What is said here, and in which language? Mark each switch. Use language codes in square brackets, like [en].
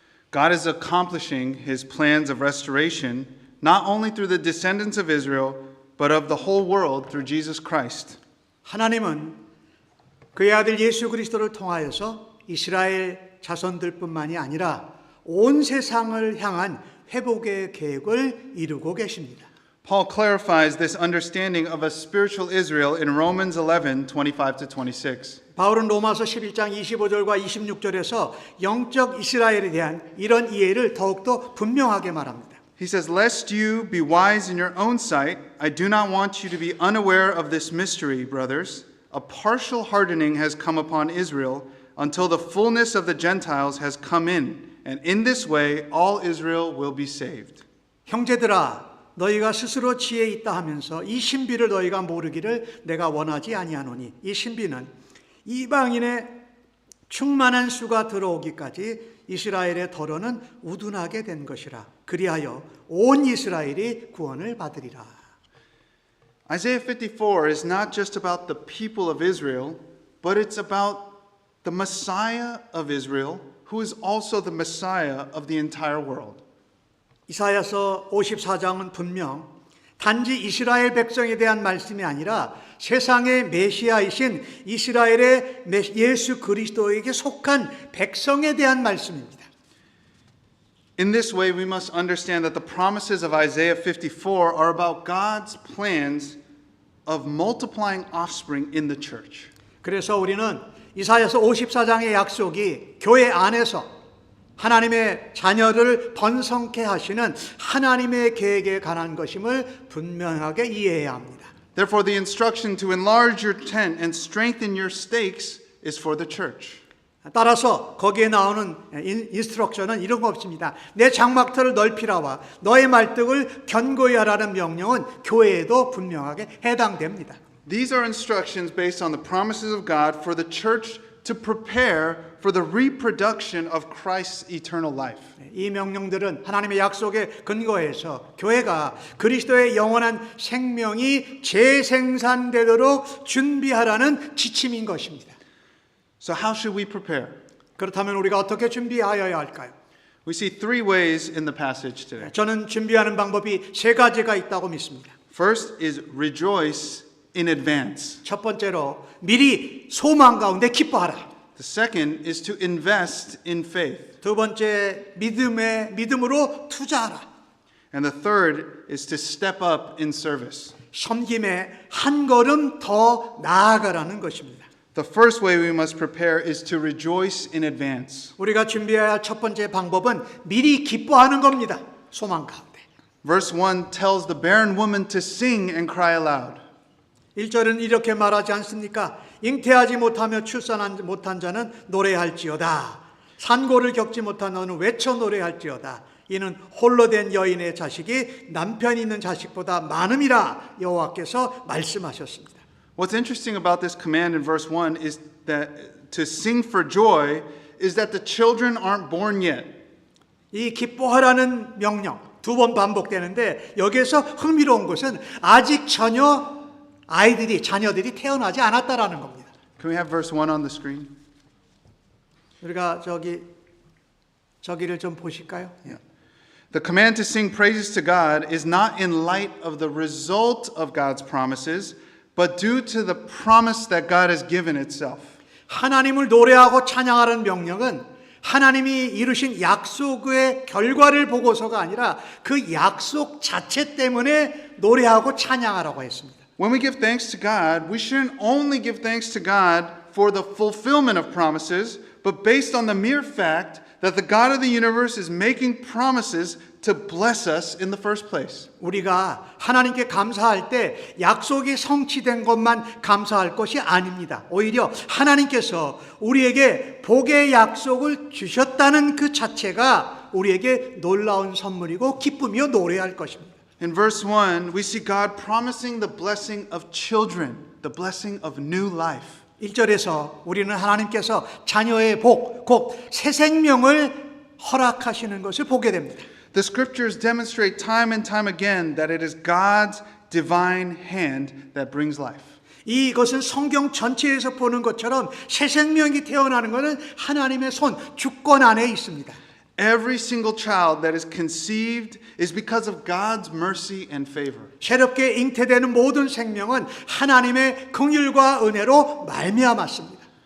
[en] God is accomplishing his plans of restoration not only through the descendants of Israel, but of the whole world through Jesus Christ. [ko] 하나님은 그의 아들 예수 그리스도를 통하여서 이스라엘 자손들뿐만이 아니라 온 세상을 향한 회복의 계획을 이루고 계십니다. [en] Paul clarifies this understanding of a spiritual Israel in Romans 11:25-26. [ko] 바울은 로마서 11장 25절과 26절에서 영적 이스라엘에 대한 이런 이해를 더욱더 분명하게 말합니다. [en] He says, "Lest you be wise in your own sight, I do not want you to be unaware of this mystery, brothers. A partial hardening has come upon Israel until the fullness of the Gentiles has come in, and in this way all Israel will be saved." [ko] 형제들아 너희가 스스로 지혜 있다 하면서 이 신비를 너희가 모르기를 내가 원하지 아니하노니 이 신비는 이방인의 충만한 수가 들어오기까지 이스라엘의 더러는 우둔하게 된 것이라. 그리하여 온 이스라엘이 구원을 받으리라. [en] Isaiah 54 is not just about the people of Israel, but it's about the Messiah of Israel, who is also the Messiah of the entire world. [ko] 이사야서 54장은 분명 단지 이스라엘 백성에 대한 말씀이 아니라 세상의 메시아이신 이스라엘의 예수 그리스도에게 속한 백성에 대한 말씀입니다. [en] In this way, we must understand that the promises of Isaiah 54 are about God's plans of multiplying offspring in the church. [ko] 그래서 우리는 이사야서 54장의 약속이 교회 안에서 하나님의 자녀를 번성케 하시는 하나님의 계획에 관한 것임을 분명하게 이해해야 합니다. [en] Therefore, the instruction to enlarge your tent and strengthen your stakes is for the church. [ko] 따라서 거기에 나오는 인스트럭션은 이런 거 없습니다. 내 장막터를 넓히라와 너의 말뚝을 견고히 하라는 명령은 교회에도 분명하게 해당됩니다. [en] These are instructions based on the promises of God for the church to prepare for the reproduction of Christ's eternal life. [ko] 이 명령들은 하나님의 약속에 근거해서 교회가 그리스도의 영원한 생명이 재생산되도록 준비하라는 지침인 것입니다. [en] So how should we prepare? [ko] 그렇다면 우리가 어떻게 준비하여야 할까요? [en] We see three ways in the passage today. [ko] 저는 준비하는 방법이 세 가지가 있다고 믿습니다. [en] First is rejoice in advance. [ko] 첫 번째로 미리 소망 가운데 기뻐하라. [en] The second is to invest in faith. [ko] 두 번째 믿음으로 투자하라. [en] And the third is to step up in service. [ko] 섬김에 한 걸음 더 나아가라는 것입니다. [en] The first way we must prepare is to rejoice in advance. [ko] 우리가 준비해야 할 첫 번째 방법은 미리 기뻐하는 겁니다. 소망 가운데. [en] Verse 1 tells the barren woman to sing and cry aloud. [ko] 1절은 이렇게 말하지 않습니까? 잉태하지 못하며 출산하지 못한 자는 노래할지어다. 산고를 겪지 못한 너는 외쳐 노래할지어다. 이는 홀로 된 여인의 자식이 남편 있는 자식보다 많음이라 여호와께서 말씀하셨습니다. [en] What's interesting about this command in verse 1 is that to sing for joy is that the children aren't born yet. [ko] 이 기뻐하라는 명령 두 번 반복되는데 여기에서 흥미로운 것은 아직 전혀 자녀들이 태어나지 않았다라는 겁니다. [en] Can we have verse 1 on the screen? [ko] 우리가 저기를 좀 보실까요? [en] The command to sing praises to God is not in light of the result of God's promises, but due to the promise that God has given itself. [ko] 하나님을 노래하고 찬양하라는 명령은 하나님이 이루신 약속의 결과를 보고서가 아니라 그 약속 자체 때문에 노래하고 찬양하라고 했습니다. [en] When we give thanks to God, we shouldn't only give thanks to God for the fulfillment of promises, but based on the mere fact that the God of the universe is making promises to bless us in the first place. [ko] 우리가 하나님께 감사할 때 약속이 성취된 것만 감사할 것이 아닙니다. 오히려 하나님께서 우리에게 복의 약속을 주셨다는 그 자체가 우리에게 놀라운 선물이고 기쁨이요 노래할 것입니다. [en] In verse 1, we see God promising the blessing of children, the blessing of new life. [ko] 1절에서 우리는 하나님께서 자녀의 복, 곧 새 생명을 허락하시는 것을 보게 됩니다. [en] The scriptures demonstrate time and time again that it is God's divine hand that brings life. [ko] 이것은 성경 전체에서 보는 것처럼 새 생명이 태어나는 것은 하나님의 손, 주권 안에 있습니다. [en] Every single child that is conceived is because of God's mercy and favor. [ko] 새롭게 잉태되는 모든 생명은 하나님의 긍휼과 은혜로 말미암았습니다.